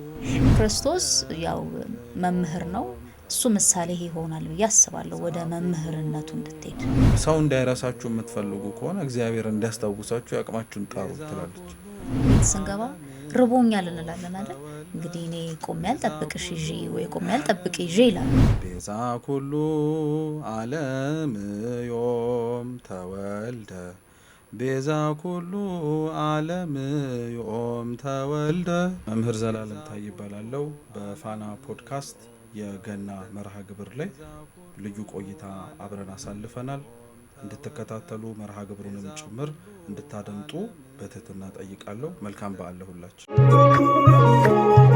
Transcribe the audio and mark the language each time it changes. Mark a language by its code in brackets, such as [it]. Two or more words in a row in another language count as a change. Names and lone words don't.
[am] ክርስቶስ ያው መምህር ነው። እሱ ምሳሌ ይሆናል ብዬ አስባለሁ። ወደ መምህርነቱ እንድትሄድ ሰው እንዳይረሳችሁ የምትፈልጉ ከሆነ እግዚአብሔር እንዲያስታውሳችሁ ያቅማችሁን ጣሩ ትላለች። ስንገባ ርቦኛል እንላለን አይደል? እንግዲህ እኔ ቆሜ ያልጠብቅሽ ይዤ ወይ ቆሜ ያልጠብቅ ይዤ ይላል። [gez] ቤዛ ኩሉ ዓለም ዮም ተወልደ ቤዛ ኩሉ ዓለም ዮም ተወልደ። [am] መምህር ዘላለም ታይ ይባላለው። በፋና ፖድካስት የገና መርሃ ግብር ላይ ልዩ ቆይታ አብረን አሳልፈናል። እንድትከታተሉ መርሃ ግብሩንም ጭምር እንድታደምጡ በትህትና ጠይቃለሁ። መልካም በዓል ለሁላችሁ።